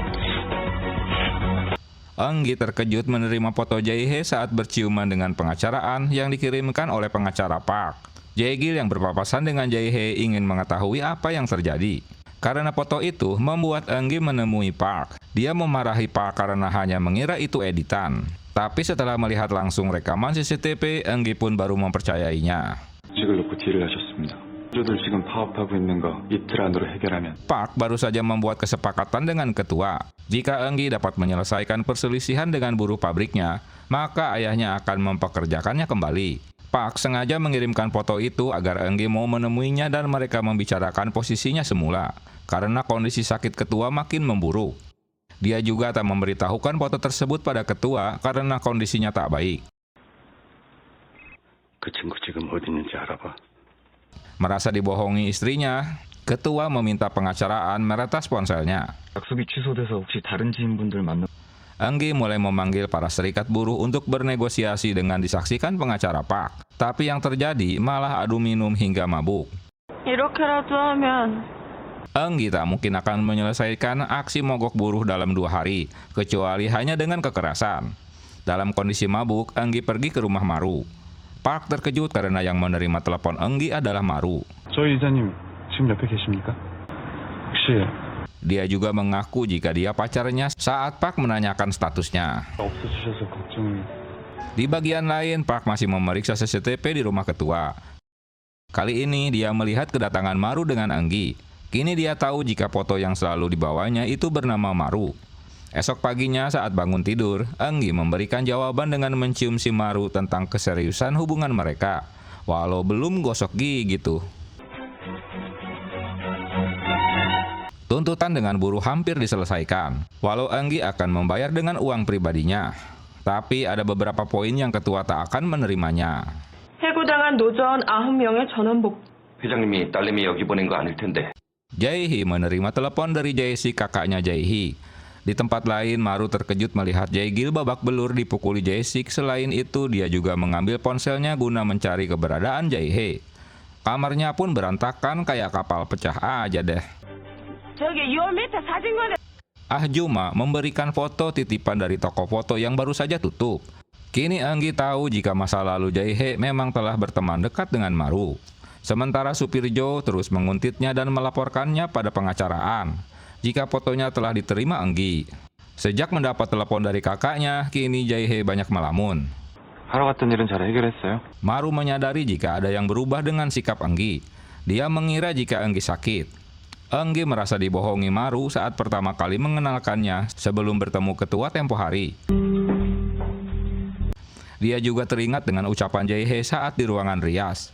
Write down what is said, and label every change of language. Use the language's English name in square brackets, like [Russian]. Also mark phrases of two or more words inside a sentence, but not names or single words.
[Indonesian] Eunggi terkejut menerima foto Jae-hye saat berciuman dengan pengacaraan yang dikirimkan oleh pengacara Park. Jae-gil yang berpapasan dengan Jae-hye ingin mengetahui apa yang terjadi. Karena foto itu membuat Eunggi menemui Park. Dia memarahi Park karena hanya mengira itu editan. Tapi setelah melihat langsung rekaman CCTV, Eunggi pun baru mempercayainya. [Korean] 직을 놓고 딜을 하셨습니다. 저들 지금 파업하고 있는 거 이틀 안으로 해결하면 [Indonesian] Park baru saja membuat kesepakatan dengan ketua. Jika Eunggi dapat menyelesaikan perselisihan dengan buruh pabriknya, maka ayahnya akan mempekerjakannya kembali. Park sengaja mengirimkan foto itu agar Eunggi mau menemuinya dan mereka membicarakan posisinya semula. Karena kondisi sakit ketua makin memburuk. Dia juga tak memberitahukan foto tersebut pada ketua karena kondisinya tak baik. [Korean] 그 친구 지금 어디 있는지 알아봐. [Indonesian] Merasa dibohongi istrinya, ketua meminta pengacaraan meretas ponselnya. [Korean] 약속이 취소돼서 혹시 다른 지인분들 만나 [Indonesian] Eunggi mulai memanggil para serikat buruh untuk bernegosiasi dengan disaksikan pengacara Park. Tapi yang terjadi malah adu minum hingga mabuk. [Korean] 이렇게라도 하면 [Indonesian] Eunggi tak mungkin akan menyelesaikan aksi mogok buruh dalam 2 hari, kecuali hanya dengan kekerasan. Dalam kondisi mabuk, Eunggi pergi ke rumah Maru. Park terkejut karena yang menerima telepon Eunggi adalah Maru. [Korean] 저희 이사님 지금 옆에 계십니까? 혹시 [Indonesian] Dia juga mengaku jika dia pacarnya saat Park menanyakan statusnya. [Korean] 없어지셔서 걱정이 [Indonesian] Di bagian lain, Park masih memeriksa CCTV di rumah ketua. Kali ini dia melihat kedatangan Maru dengan Eunggi. Kini dia tahu jika foto yang selalu dibawanya itu bernama Maru. Esok paginya saat bangun tidur, Eunggi memberikan jawaban dengan mencium si Maru tentang keseriusan hubungan mereka, walau belum gosok gigi tuh. Tuntutan dengan buruh hampir diselesaikan, walau Eunggi akan membayar dengan uang pribadinya. Tapi ada beberapa poin yang ketua tak akan menerimanya. [Korean] 해고당한 노조원 9명의 전원복. 회장님이 딸내미 여기 보낸 거 아닐 텐데. [Indonesian] Jae-hye menerima telepon dari Jae-sik, kakaknya Jae-hye. Di tempat lain, Maru terkejut melihat Jae-gil babak belur dipukuli Jae-sik. Selain itu, dia juga mengambil ponselnya guna mencari keberadaan Jae-hye. Kamarnya pun berantakan kayak kapal pecah aja deh. [Korean] 저기 2m 사진 거네. [Indonesian] Juma memberikan foto titipan dari toko foto yang baru saja tutup. Kini Eunggi tahu jika masa lalu Jae-hye memang telah berteman dekat dengan Maru. Sementara supir Jo terus menguntitnya dan melaporkannya pada pengacaraan jika fotonya telah diterima Eunggi. Sejak mendapat telepon dari kakaknya, kini Jae-hye banyak melamun. [Korean] 하러 갔던 일은 잘 해결했어요? [Indonesian] Maru menyadari jika ada yang berubah dengan sikap Eunggi. Dia mengira jika Eunggi sakit. Eunggi merasa dibohongi Maru saat pertama kali mengenalkannya sebelum bertemu ketua tempo hari. Dia juga teringat dengan ucapan Jae-hye saat di ruangan rias.